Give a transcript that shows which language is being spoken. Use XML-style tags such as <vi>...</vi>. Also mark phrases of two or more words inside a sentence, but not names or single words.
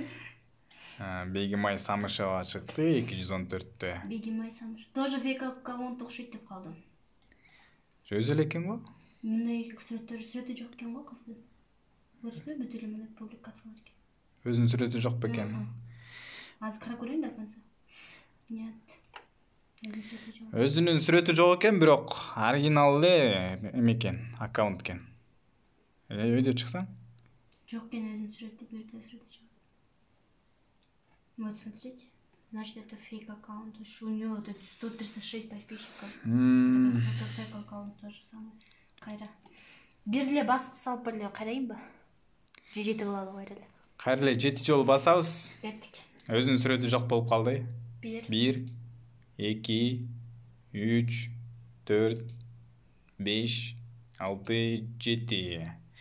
<ky>Бегимай Самышева чыкты 214-тө. Бегимай Самышева. Тоже фейк аккаунт окшойт деп калдым. Өзү эле экен го? Мындай сүрөтү жок экен го кыздын. Көрсөтпөйбү бүт эле мындай публикациялар экен. Өзүнүн сүрөтү жок бекен. Азыр карап көрөйүн</ky> <ru>да конца. Нет.</ru> <ky>Өзүнүн сүрөтү жок экен, бирок оригинал эле эме экен, аккаунт экен. Өйдө чыксаң? Жок экен, өзүнүн сүрөтү, бу жерде сүрөтү жок.</ky> <ru>Вот, смотрите. Значит, это фейк аккаунт. У него 136 подписчиков. Это фейк аккаунт тоже самое.</ru> <ky>Кайра. Бир эле басып салып эле карайынбы? Же жети кылалы кайра эле. Кайра эле 7 жолу басабыз. Кеттик. Өзүнүн сүрөтү жок болуп калды. 1 2 3 4 5 6 7.</ky>